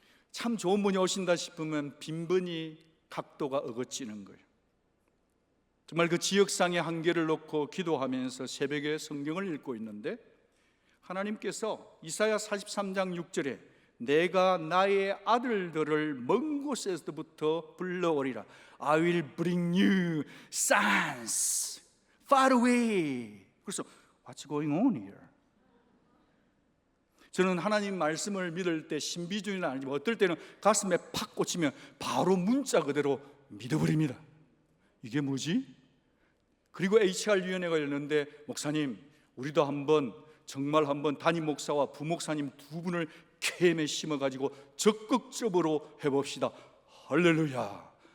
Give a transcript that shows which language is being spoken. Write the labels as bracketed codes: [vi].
[ko] 참 좋은 분이 오신다 싶으면 빈번히 각도가 어긋지는 거예요. 정말 그 지역상의 한계를 놓고 기도하면서 새벽에 성경을 읽고 있는데, 하나님께서 이사야 43장 6절에 내가 나의 아들들을 먼 곳에서부터 불러오리라. [en] I will bring you sons far away. [ko] 그래서 [en] What's going on here? [ko] 저는 하나님 말씀을 믿을 때 신비주의는 아니지만 어떨 때는 가슴에 팍 꽂히면 바로 문자 그대로 믿어버립니다. 이게 뭐지? 그리고 HR위원회가 열렸는데, 목사님 우리도 정말 한번 담임 목사와 부목사님 두 분을 캠에 심어가지고 적극적으로 해봅시다. 할렐루야.